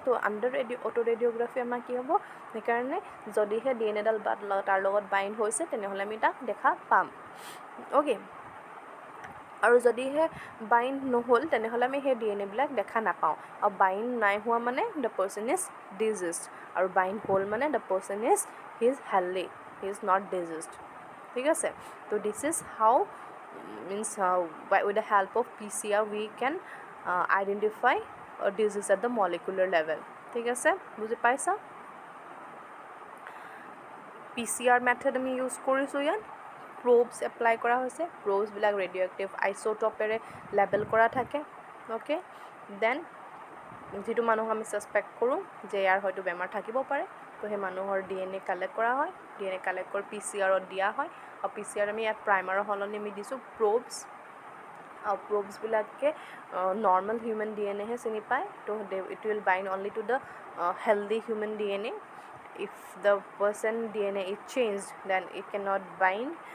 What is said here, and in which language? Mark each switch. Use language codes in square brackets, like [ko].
[as] তো under auto ৰেডিঅ'গ্ৰাফি আমাৰ কি হ'ব, সেইকাৰণে যদিহে ডিএনএডাল তাৰ লগত বাইণ্ড হৈছে তেনেহ'লে আমি তাক দেখা পাম। অ'কে, আৰু যদিহে বাইণ্ড নহ'ল তেনেহ'লে আমি সেই ডিএনএবিলাক দেখা নাপাওঁ। আৰু বাইণ্ড নাই হোৱা মানে [en] the person is diseased, [as] আৰু বাইণ্ড হ'ল মানে [en] The person is healthy, he is not diseased. [as] ঠিক আছে, তো [en] This is how means with the help of PCR we can identify a disease at the molecular level. [as] ঠিক আছে, বুজি পাইছা? PCR মেথড আমি ইউজ কৰিছোঁ ইয়াত, প্ৰবছ এপ্লাই কৰা হৈছে, প্ৰবছবিলাক ৰেডিঅ' এক্টিভ আইচ'ট'পেৰে লেবেল কৰা থাকে। অ'কে, দেন যিটো মানুহক আমি ছাছপেক্ট কৰোঁ যে ইয়াৰ হয়তো বেমাৰ থাকিব পাৰে, তো সেই মানুহৰ ডিএনএ কালেক্ট কৰা হয়, ডিএনএ কালেক্ট কৰি PCRত দিয়া হয়, আৰু PCR আমি ইয়াত প্ৰাইমাৰৰ সলনি আমি দিছোঁ প্ৰবছ, আৰু প্ৰবছবিলাকে নৰ্মেল হিউমেন ডিএনএহে চিনি পায়। [en] তো it will bind only to the healthy human DNA. If the person DNA is changed, then it cannot bind.